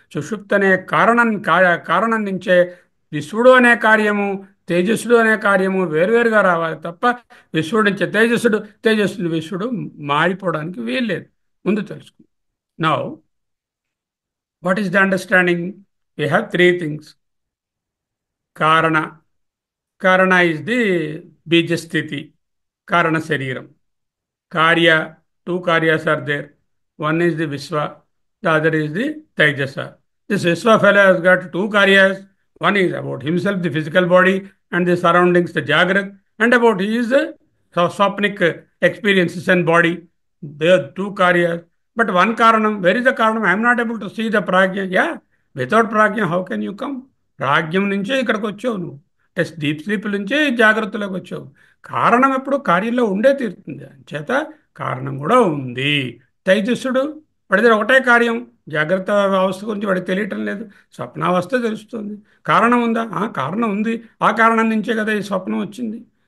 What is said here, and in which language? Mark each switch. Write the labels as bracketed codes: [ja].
[te] సుషుప్తి అనే కారణం నుంచే విశ్వడు అనే కార్యము, తేజస్సుడు అనే కార్యము వేరువేరుగా రావాలి తప్ప విశ్వడు నుంచి తేజస్సుడు, తేజస్సుడు విశ్వడు మారిపోవడానికి వీల్లేదు. ముందు తెలుసుకుందాం. [en] Now what is the understanding? We have three things. Karana, karana is the bijasthiti, karana shariram. Karya, two karyas are there. One is the Vishwa, the other is the Taijasa. This Vishwa fellow has got two karyas. One is about himself, the physical body, and the surroundings, the Jagrat, and about his swapnic experiences and body. There are two karyas. But one karanam, where is the karanam? I am not able to see the prajna. Yeah, without prajna, how can you come? [te] ప్రాజ్ఞం నుంచే ఇక్కడికి వచ్చావు నువ్వు. Test [en] deep sleep [te] నుంచే ఈ జాగ్రత్తలోకి వచ్చావు. కారణం ఎప్పుడు కార్యంలో ఉండే తీరుతుంది. చేత కారణం కూడా ఉంది. తైజస్సుడు, వాడి దగ్గర ఒకటే కార్యం. జాగ్రత్త అవస్థ గురించి వాడికి తెలియటం లేదు, స్వప్నావస్థ తెలుస్తుంది. కారణం ఉందా? కారణం ఉంది. ఆ కారణం నుంచే కదా ఈ స్వప్నం వచ్చింది.